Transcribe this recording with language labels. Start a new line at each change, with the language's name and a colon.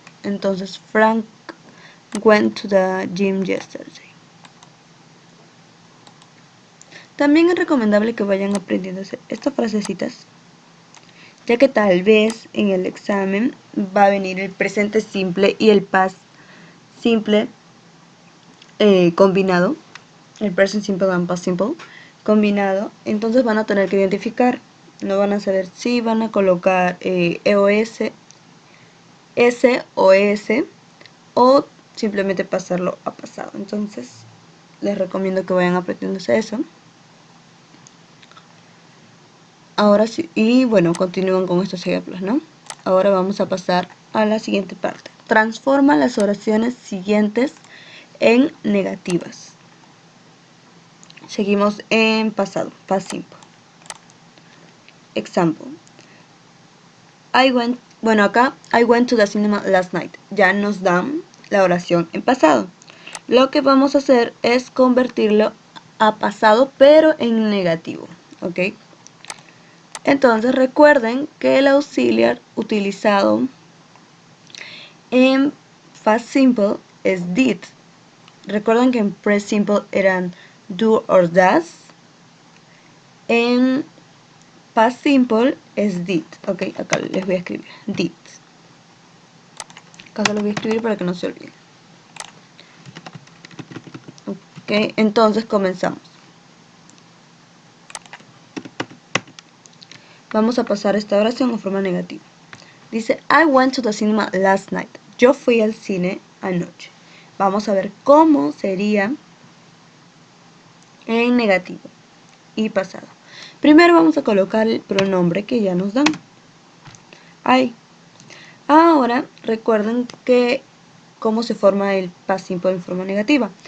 English: Entonces, Frank went to the gym yesterday.
Spanish: También es recomendable que vayan aprendiendo estas frasecitas, ya que tal vez en el examen va a venir el presente simple y el past simple combinado, el
English: present simple and past simple
Spanish: combinado. Entonces van a tener que identificar, no van a saber si van a colocar EOS, S o S, o simplemente pasarlo a pasado. Entonces les recomiendo que vayan aprendiéndose eso. Ahora sí, y bueno, continúan con estos ejemplos, ¿no? Ahora vamos a pasar a la siguiente parte. Transforma las oraciones siguientes en negativas. Seguimos en pasado, past simple. Example.
English: Acá, I went to the cinema last night.
Spanish: Ya nos dan la oración en pasado. Lo que vamos a hacer es convertirlo a pasado, pero en negativo, ¿ok? Entonces recuerden que el auxiliar utilizado en past simple es did. Recuerden que en present simple eran do or does. En past simple es did. Ok, acá les voy a escribir did. Acá lo voy a escribir para que no se olviden. Ok, entonces comenzamos. Vamos a pasar esta oración en forma negativa.
English: Dice, I went to the cinema last night.
Spanish: Yo fui al cine anoche. Vamos a ver cómo sería en negativo y pasado. Primero vamos a colocar el pronombre que ya nos dan. I. Ahora recuerden que cómo se forma el past simple en forma negativa.